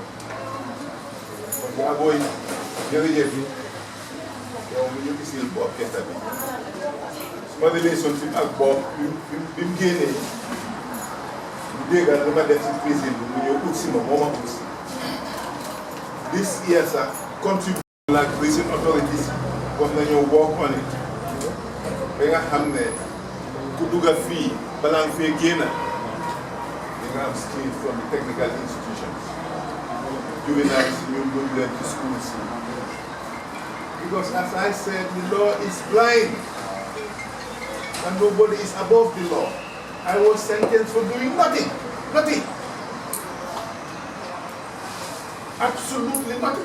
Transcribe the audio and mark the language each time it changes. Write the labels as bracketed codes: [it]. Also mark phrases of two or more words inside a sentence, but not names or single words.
[wo] yaa booy jërëjëf yow mi ñu gisil Bob Keita bi suma relationship ak Bob bi mu génnee mu déggal li ma def si prison bi mu ñëw ut si ma moo ma ut si [en] this year [wo] sax [en] contribution like prison authorities [wo] comme nañoo [en] work on it [wo] ba nga xam ne ku dugga fii balaa nga fee génna di nga am skill [en] from the technical institutions juveniles you move them to schools. Because as I said, the law is blind and nobody is above the law. I was sentenced for doing nothing. Nothing. Absolutely nothing.